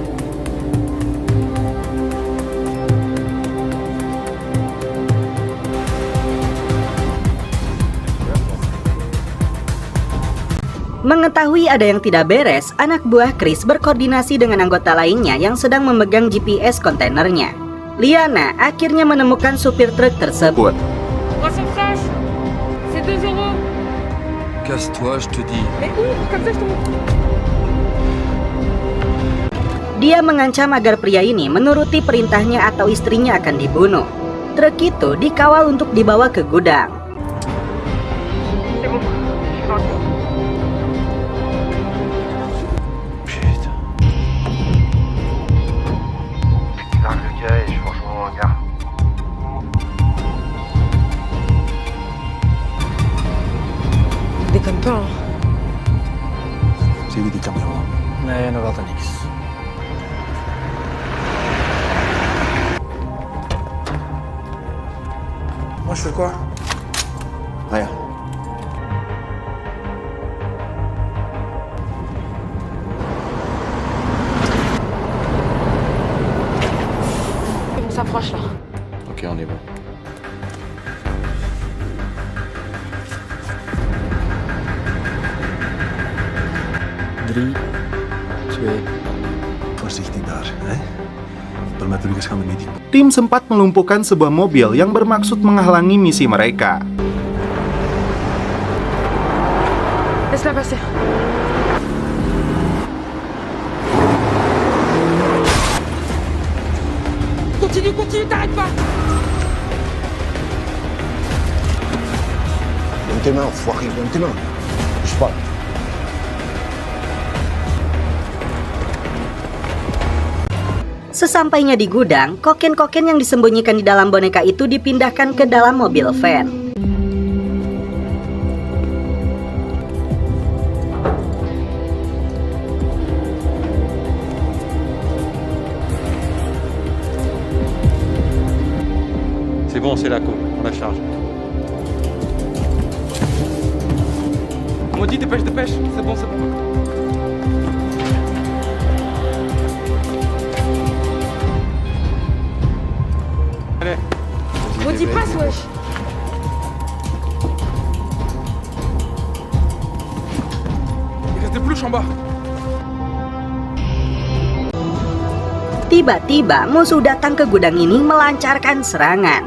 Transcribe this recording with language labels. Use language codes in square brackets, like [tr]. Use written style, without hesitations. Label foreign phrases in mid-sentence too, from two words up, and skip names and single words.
[id] Mengetahui ada yang tidak beres, anak buah Chris berkoordinasi dengan anggota lainnya yang sedang memegang GPS kontainernya. Liana akhirnya menemukan supir truk tersebut. [fr] Poisson fraîche, c'est 2 euros. Casse-toi, je te dis. Mais ouvre, comme ça je te montre. [id] Dia mengancam agar pria ini menuruti perintahnya atau istrinya akan dibunuh. Truk itu dikawal untuk dibawa ke gudang. [fr] C'est bon, je suis dans le cours. Putain. Largue le gars et je vous rejoins en gare. Déconne pas, hein. J'ai vu des caméras. [nl] Nee, nog altijd niks. [fr] Moi, je fais quoi? Rien. On s'approche là. Ok, on est bon. [nl] Drie, twee. Voorzichtig daar, hè? Permaturgas gaan de meeting. [id] Tim sempat melumpuhkan sebuah mobil yang bermaksud menghalangi misi mereka. [fr] Laisse-la passer. Continue, continue, t'arrêtes pas. Donne tes mains, enfoiré, donne tes mains. Bouge pas. [id] Sesampainya di gudang, kokain-kokain yang disembunyikan di dalam boneka itu dipindahkan ke dalam mobil van. [fr] C'est bon, c'est la co. On la charge. Maudit, dépêche, dépêche. C'est bon, c'est bon. Allez. Maudit passe, wesh. Il reste des peluches en bas. [id] Tiba-tiba musuh datang ke gudang ini melancarkan serangan.